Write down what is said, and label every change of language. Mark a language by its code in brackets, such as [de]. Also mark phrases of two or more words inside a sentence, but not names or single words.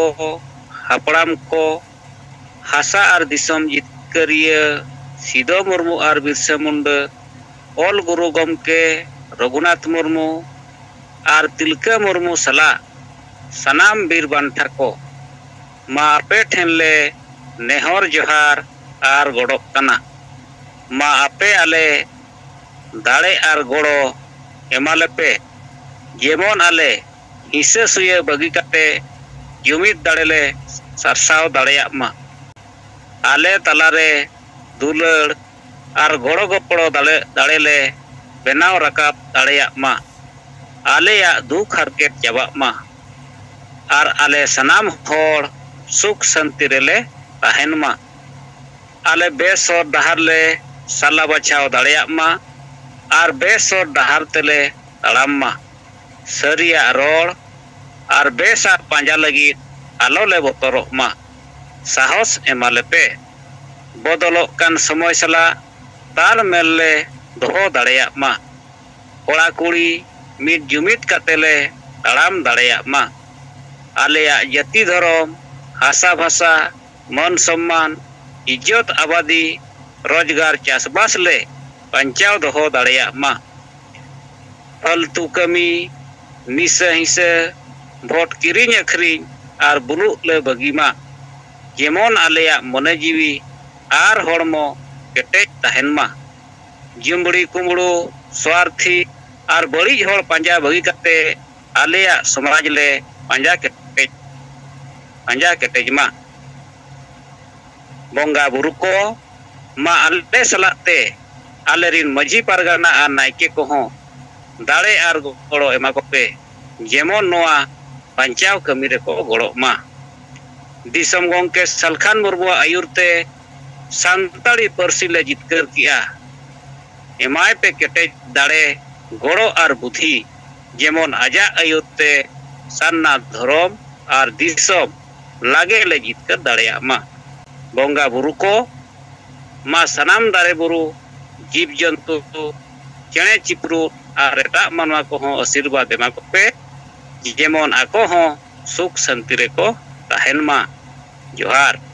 [sat] हापड़ाम को हासा और दिसम जितकरिया सिदो मुर्मू और बिरसा मुंडा ओल गुरु गमके रघुनाथ मुर्मू और तिलका मुर्मू सला सनाम बीर बांठा को मा आपे ठेन ले नेहर जोहार और गड़क कना मा आपे आले दाड़े और गड़ो एमालेपे जेमन आले हिस्से सुये बगी काटे जुमिद दाड़ेले सरसाव दाड़ेया मा आले तलारे दुलड़ और गड़ो गपड़ो दाड़ेले benaw rakap dareyak ma, aleyak duk harket jabak ma, ar ale sanam hor suk santi rele tahen ma, ale besor dahar le sala bachaw dareyak ma, ar besor dahar tele taram ma, sariyak ror ar besak panja lagit alo le botorok ma, sahos emalepe, bodolok kan somoy sala tal mel le doho dareyak ma, kora kuri mid jumit katele taram dareyak ma, aleyak jati dhorom hasa bhasa mon सम्मान इज्जत आबादी रोजगार चासबास ले पंचाव दोहो दाड़ेयाक मा, फालतू कमी निसा हिंसा भोट किरिंग अखरिंग आर बुलुक ले बगी मा, जेमन आलेयाक मने जीवी आर हड़मो केटेज ताहेन मा, जुमबड़ी कुमड़ो स्वार्थी आर बड़िज हड़ पांजा बगी कते आलेयाक समाज ले पांजा केटेज मा, बोंगा बुरु को मा आले सलाते आलेरिन मजी पारगाना आर नायके को हों दाड़े आर गड़ो एमा कोपे जेमन नोआ पंचाव कमी रे को गड़ो मा, दिसम गंके सलखान मुर्मु आयुरते सान्ताड़ी पार्सी ले जितकर किया, एमाय पे केटेज दाड़े गड़ो आर बुद्धि जेमन आजा आयुरते सान्ना धर्म आर दिसम लागे ले जितकर दाड़ेया मा, बोंगा बुरु को मा सनाम दारे बुरु जीव जंतु चेणे चिपरू आर एटा मानवा को हों आशीर्वाद एमा कोपे जेमन आको हों सुख शांति रे को ताहेन मा, जोहार।